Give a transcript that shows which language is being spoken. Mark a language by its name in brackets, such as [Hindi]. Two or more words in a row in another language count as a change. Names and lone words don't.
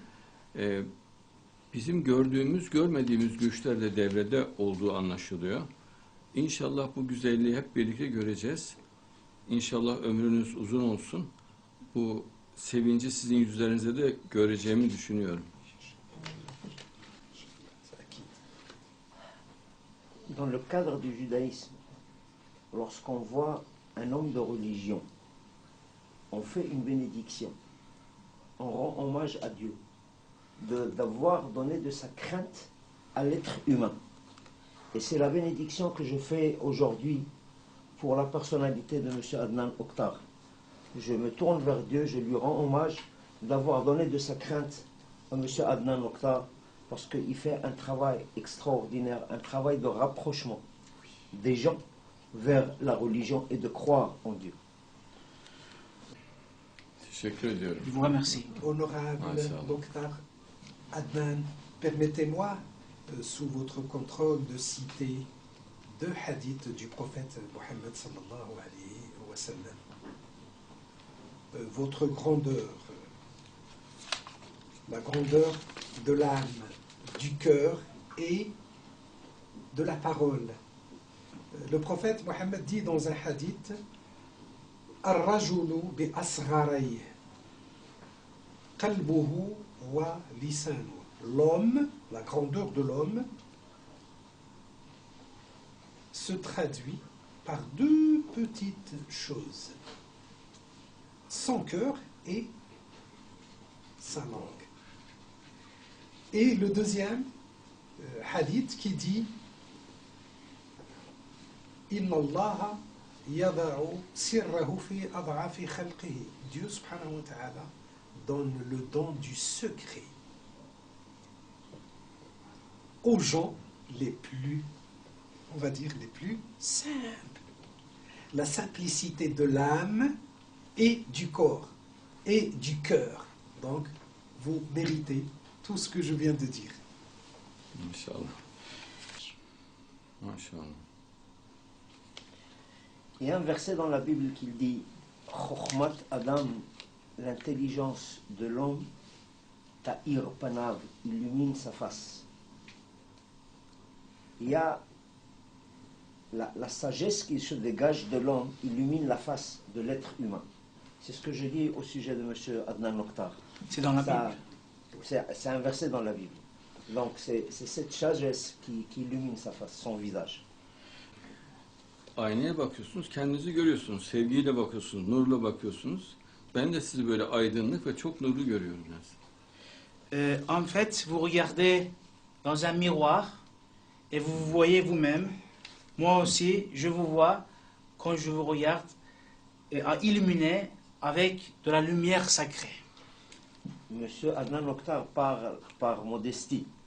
[Turkish] Bizim gördüğümüz, görmediğimiz güçler de devrede olduğu anlaşılıyor. İnşallah bu güzelliği hep birlikte göreceğiz. İnşallah ömrünüz uzun olsun. Bu sevinci sizin yüzlerinizde de göreceğimi düşünüyorum. [French] Dans le cadre du judaïsme, lorsqu'on voit un homme de religion, on fait une bénédiction, on rend hommage à Dieu, d'avoir donné de sa crainte à l'être humain. Et c'est la bénédiction que je fais aujourd'hui pour la personnalité de M. Adnan Oktar. Je me tourne vers Dieu, je lui rends hommage d'avoir donné de sa crainte à M. Adnan Oktar, parce qu'il fait un travail extraordinaire, un travail de rapprochement des gens vers la religion et de croire en Dieu. [Turkish] Teşekkür ediyorum. [French] Je vous remercie. Honorable [Turkish] Maşallah. [French] Mokhtar Adnan, permettez-moi, sous votre contrôle, de citer deux hadiths du prophète Mohammed [Arabic] صلى الله عليه وسلم. [French] Votre grandeur, la grandeur de l'âme, du cœur et de la parole. Le prophète Mohammed dit dans un hadith: [Arabic] الرجل بأصغريه قلبه ولسانه. [French] L'homme, la grandeur de l'homme, se traduit par deux petites choses: son cœur et sa langue. Et le deuxième hadith qui dit: [Arabic] إن الله يضع سره في أضعف خلقه. [French] Dieu [Arabic] سبحانه وتعالى [French] donne le don du secret aux gens les plus, on va dire, les plus simples. La simplicité de l'âme et du corps et du cœur. Donc, vous méritez tout ce que je viens de dire. [Turkish] İnşallah. Maşallah. [French] Il y a un verset dans la Bible qui dit [Hebrew] חכמת אדם, [French] l'intelligence de l'homme, [Hebrew] תאיר פניו, [French] illumine sa face. Il y a la sagesse qui se dégage de l'homme, illumine la face de l'être humain. C'est ce que je dis au sujet de M. Adnan Oktar. C'est dans la Ça- Bible. C'est un verset dans la Bible. Donc c'est cette sagesse qui illumine sa face, son visage. [Turkish] Aynaya bakıyorsunuz, kendinizi görüyorsunuz. Sevgiyle bakıyorsunuz, nurla bakıyorsunuz. Ben de sizi böyle aydınlık ve çok nurlu görüyorum. [French] En fait, vous regardez dans un miroir et vous vous voyez vous-même. Moi aussi, je vous vois quand je vous regarde à illuminer avec de la lumière sacrée. Monsieur Adnan Oktar parle par modestie.